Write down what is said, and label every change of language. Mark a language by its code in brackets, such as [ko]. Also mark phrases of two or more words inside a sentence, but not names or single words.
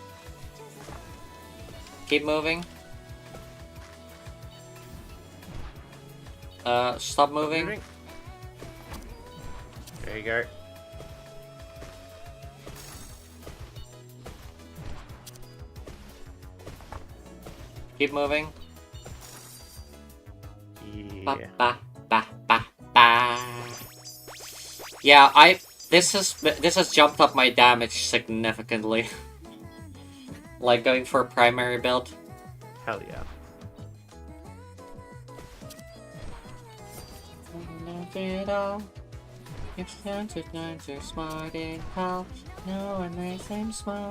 [en] Keep moving. Stop moving. There you go. Keep moving. Ba, Yeah. ba, ba, ba, ba. Yeah, this has jumped up my damage significantly. Like going for a primary build. Hell yeah. It's time to smart in how no one makes him smile.